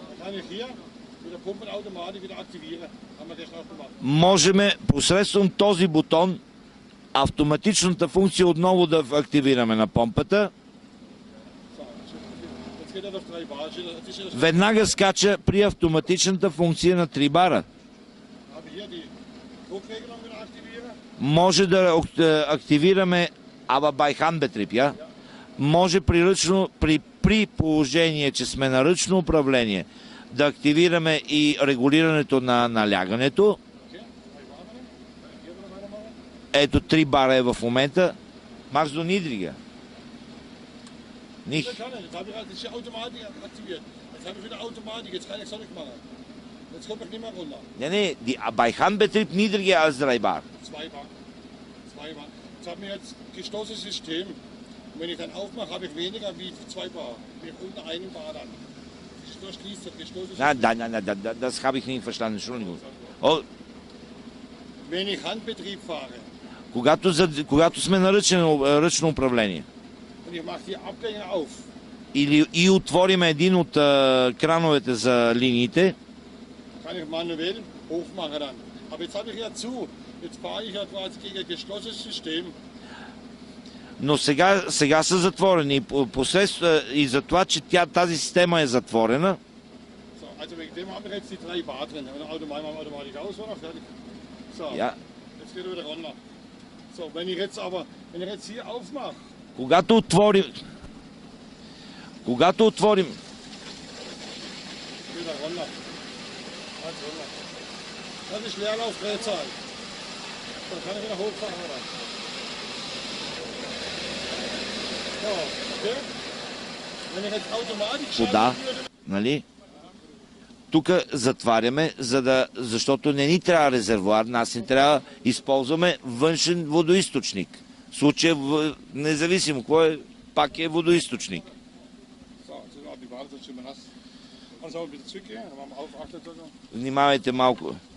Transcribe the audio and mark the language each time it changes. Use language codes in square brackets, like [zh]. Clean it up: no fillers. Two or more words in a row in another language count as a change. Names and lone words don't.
[bg] Можем посредством този бутон автоматичната функция отново да активираме на помпата. Веднага скача при автоматичната функция на 3 бара. Може да активираме [de] bei Handbetrieb, ja? [bg] Може приръчно, при положение, че сме на ръчно управление, да активираме и регулирането на налягането. Ето 3 бара е в момента. [de] Machst du niedriger? Nicht. Jetzt habe ich Automatik aktiviert. Jetzt habe ich wieder Automatik, jetzt kann ich es nicht machen. Jetzt kommt ich nicht mehr runter. Nee, bei Handbetrieb niedriger als 3 bar. 2 bar. 2 bar. Jetzt haben wir jetzt geschlossenes System. Und wenn ich dann aufmache, habe ich weniger wie 2 bar. Wie unter 1 bar dann. Das schließt das geschlossene System. Nein, das habe ich nicht verstanden, Entschuldigung. Oh. Wenn ich Handbetrieb fahre. [bg] Когато сме на ръчно управление. И отворим един от крановете за линиите. Но сега са затворени. И за това, че тази система е затворена. [de] So, wenn ich jetzt hier aufmache. [bg] Когато отворим. [de] Das ist Leerlaufdrehzahl. Dann kann ich wieder hochfahren. So, okay. Wenn ich jetzt automatisch schalte, [bg] нали? Тук затваряме, защото не ни трябва резервоар, нас ни трябва да използваме външен водоизточник. В случая, независимо какво е, пак е водоизточник. Внимавайте малко.